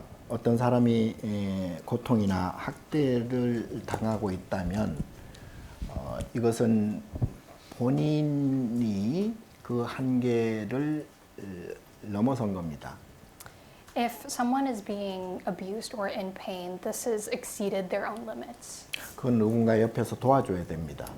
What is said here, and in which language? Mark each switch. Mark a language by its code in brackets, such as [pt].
[ko] 어떤 사람이 고통이나 학대를 당하고 있다면 이것은 본인이 그 한계를 넘어선 겁니다. [en] If someone is being abused or in pain, this has exceeded their own limits. [ko] 그건 누군가 옆에서 도와줘야 됩니다.